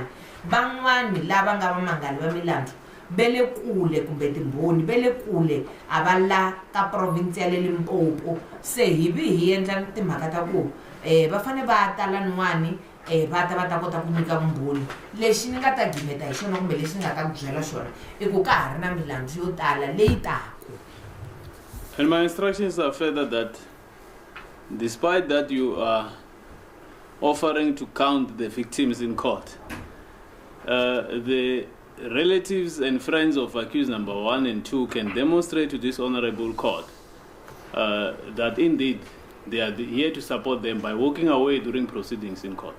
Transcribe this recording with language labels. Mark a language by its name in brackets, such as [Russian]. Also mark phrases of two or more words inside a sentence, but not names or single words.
[Tsonga] Van'wani lava nga vamangali va milandzu bele kule kumbe timbhoni bele kule a va la ka province ya le Limpopo. Se hi endla timhaka ta ku va fane va ta laniwani va ta kota ku nyika vumbhoni. Lexi ni nga ta gimeta hi xona kumbe lexi ni nga ta ku byela xona i ku ka ha ri na milandzu yo tala leyi taku. [English] And my instructions are further that despite that you are offering to count the victims in court, the relatives and friends of accused number 1 and 2 can demonstrate to this honorable court that indeed they are here to support them by walking away during proceedings in court.